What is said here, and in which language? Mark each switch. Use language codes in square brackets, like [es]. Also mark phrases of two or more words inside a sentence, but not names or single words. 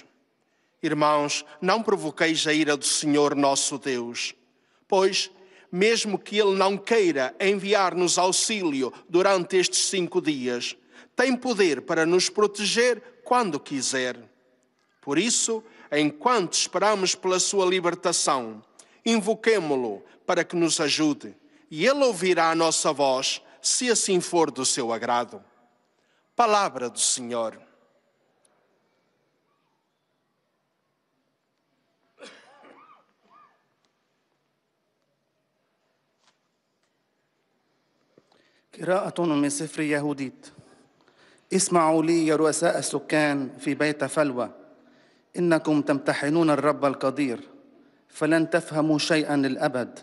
[pt] Irmãos, não provoqueis a ira do Senhor nosso Deus, pois, mesmo que Ele não queira enviar-nos auxílio durante estes 5 dias, tem poder para nos proteger quando quiser. Por isso, enquanto esperamos pela sua libertação, invoquemo-lo para que nos ajude, e Ele ouvirá a nossa voz, se assim for do seu agrado. Palavra do Senhor. [ar] قراءة من سفر يهوديت. اسمعوا لي يا رؤساء السكان في بيت فلوى، إنكم تمتحنون الرب القدير فلن تفهموا شيئا للأبد.